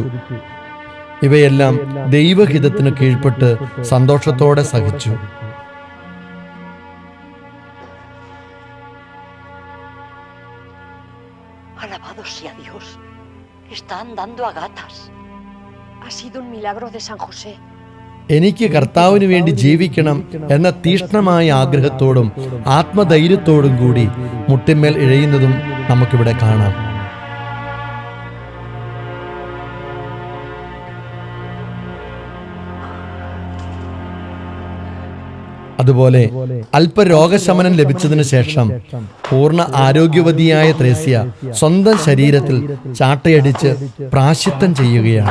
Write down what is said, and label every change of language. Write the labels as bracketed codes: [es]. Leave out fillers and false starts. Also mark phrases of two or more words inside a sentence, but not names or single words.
[ml] ഇവയെല്ലാം ദൈവഹിതത്തിന് കീഴ്പ്പെട്ട് സന്തോഷത്തോടെ സഹിച്ചു. [es] Alabado sea Dios. Están dando a gatas. Ha sido un milagro de San José. [ml] എനിക്ക് കർത്താവിന് വേണ്ടി ജീവിക്കണം എന്ന തീഷ്ണമായ ആഗ്രഹത്തോടും ആത്മധൈര്യത്തോടും കൂടി മുട്ടിന്മേൽ ഇഴയുന്നതും നമുക്കിവിടെ കാണാം. അതുപോലെ അല്പരോഗശമനം ലഭിച്ചതിനു ശേഷം പൂർണ്ണ ആരോഗ്യവതിയായ ത്രേസ്യ സ്വന്തം ശരീരത്തിൽ ചാട്ടയടിച്ച് പ്രായശ്ചിത്തം ചെയ്യുകയാണ്.